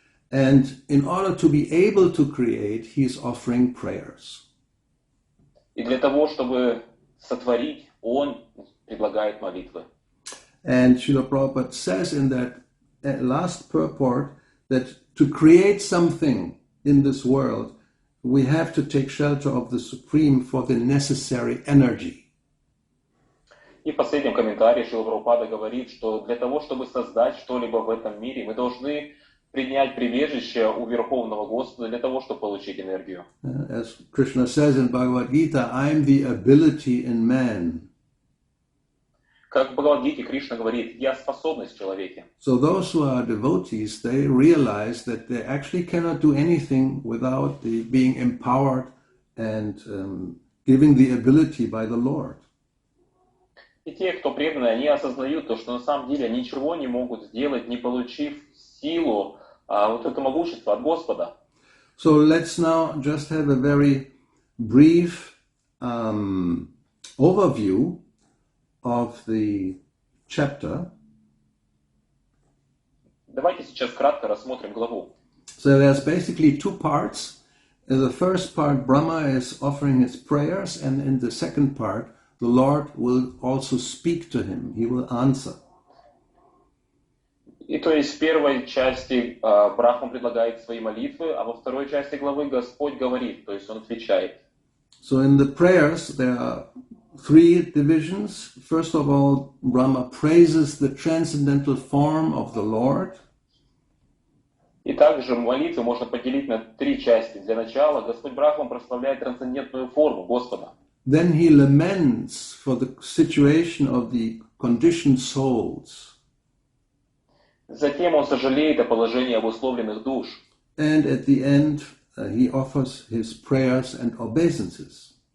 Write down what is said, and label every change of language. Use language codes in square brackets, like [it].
[en] And in order to be able to create, he is offering prayers. [ru] И для того, чтобы сотворить, он предлагает молитвы. [en] And Srila Prabhupada says in that last purport that to create something in this world, we have to take shelter of the Supreme for the necessary energy. [ru] И в последнем комментарии Шрила Прабхупада говорит, что для того, чтобы создать что-либо в этом мире, мы должны принять прибежище у Верховного Господа для того, чтобы получить энергию. [en] As Krishna says in Bhagavad Gita, I am the ability in man. [ru] Как в Бхагавад-гите Кришна говорит, я способность в человеке. [en] So those who are devotees, they realize that they actually cannot do anything without being empowered and giving the ability by the Lord. [ru] И те, кто преданы, они осознают то, что на самом деле они ничего не могут сделать, не получив силу, вот это могущество от Господа. [en] So let's now just have a very brief overview of the chapter. [ru] Давайте сейчас кратко рассмотрим главу. [en] So there's basically two parts. In the first part, Brahma is offering his prayers, and in the second part, the Lord will also speak to him. He will answer. [ru] И то есть в первой части Брахма предлагает свои молитвы, а во второй части главы Господь говорит, то есть Он отвечает. [en] So in the prayers, there are three divisions. First of all, Brahma praises the transcendental form of the Lord. [ru] И также молитвы можно поделить на три части. Для начала Господь Брахма прославляет трансцендентную форму Господа. [en] Then he laments for the situation of the conditioned souls. [ru] Затем он сожалеет о положении обусловленных душ. [en] And at the end, he offers his prayers and obeisances.